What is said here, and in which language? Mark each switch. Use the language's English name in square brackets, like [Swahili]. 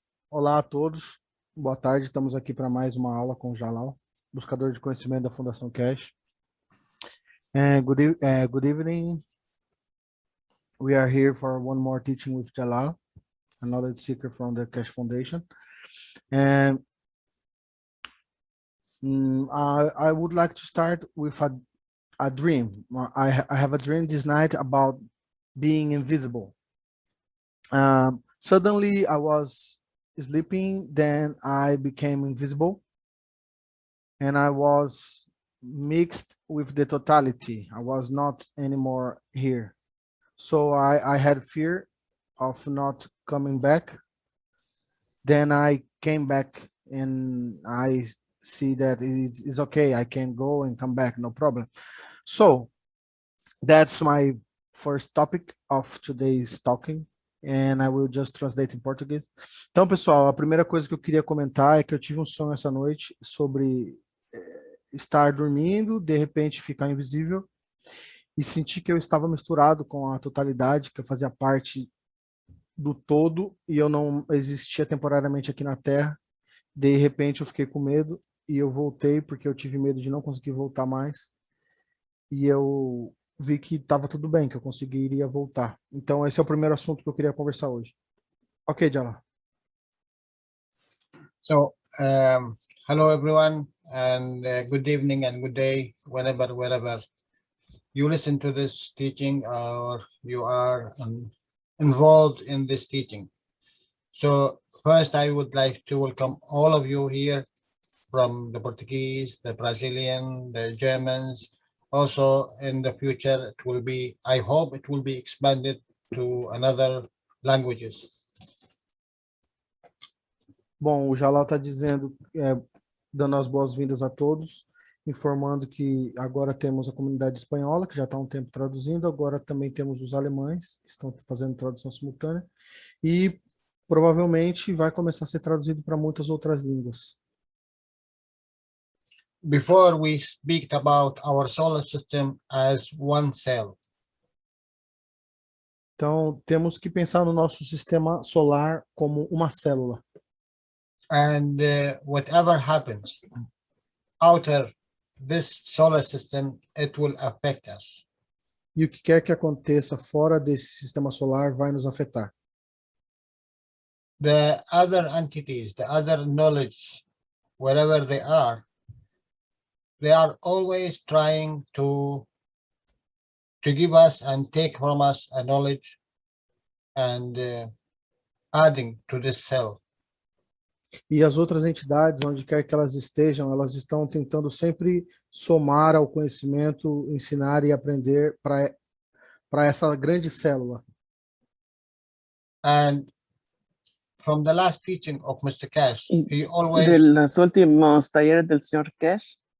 [Portuguese] Olá a todos, boa tarde, estamos aqui para mais uma aula com o Jalal, buscador de conhecimento da Fundação Cash. [English] Good evening, we are here for one more teaching with Jalal, a knowledge seeker from the Cash Foundation. And I would like to start with a dream. I have a dream this night about being invisible. Suddenly I was sleeping, then I became invisible, and I was mixed with the totality. I was not anymore here. So I had fear of not coming back. Then I came back and I see that it's okay. I can go and come back, no problem. So that's my first topic of today's talking. And I will just translate in Portuguese. [Portuguese] Então, pessoal, a primeira coisa que eu queria comentar é que eu tive um sonho essa noite sobre estar dormindo, de repente ficar invisível e sentir que eu estava misturado com a totalidade, que eu fazia parte do todo e eu não existia temporariamente aqui na Terra. De repente eu fiquei com medo e eu voltei porque eu tive medo de não conseguir voltar mais. E eu vi que estava tudo bem, que eu conseguiria voltar. Então esse é o primeiro assunto que eu queria conversar hoje. Ok, Jalal. [English] So, hello everyone, and good evening and good day, wherever you listen to this teaching or you are involved in this teaching. So first, I would like to welcome all of you here from the Portuguese, the Brazilian, the Germans. Also, in the future, it will be, I hope it will be expanded to another languages. [Portuguese] Bom, o Jalal está dizendo, dando as boas-vindas a todos, informando que agora temos a comunidade espanhola, que já está há um tempo traduzindo, agora também temos os alemães, que estão fazendo tradução simultânea, e provavelmente vai começar a ser traduzido para muitas outras línguas. [English] Before we speak about our solar system as one cell. [Portuguese] Então, temos que pensar no nosso sistema solar como uma célula. [English] And whatever happens outer this solar system, it will affect us. [Portuguese] E o que quer que aconteça fora desse sistema solar vai nos afetar. [English] The other entities, the other knowledge, wherever they are always trying to give us and take from us a knowledge and adding to this cell. [Portuguese] E as outras entidades, onde quer que elas estejam, elas estão tentando sempre somar ao conhecimento, ensinar e aprender para essa grande célula. [English] And from the last teaching of Mr. Cash, he always... [Spanish] De los últimos talleres del señor Cash.